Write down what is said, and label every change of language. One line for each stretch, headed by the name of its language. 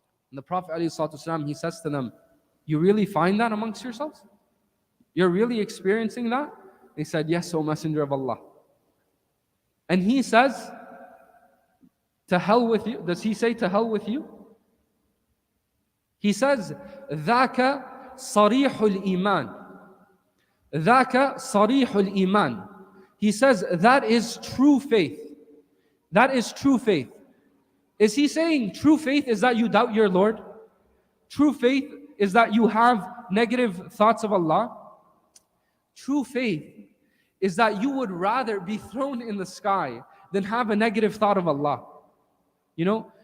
English: And the Prophet ﷺ, he says to them, you really find that amongst yourselves? You're really experiencing that? They said, yes, O Messenger of Allah. And he says, to hell with you. Does he say to hell with you? He says,
Arabic: ذَاكَ صَرِيحُ الْإِيمَانِ ذَاكَ صَرِيحُ الْإِيمَانِ.
English: He says, that is true faith. That is true faith. Is he saying true faith is that you doubt your Lord? True faith is that you have negative thoughts of Allah? True faith is that you would rather be thrown in the sky than have a negative thought of Allah. You know?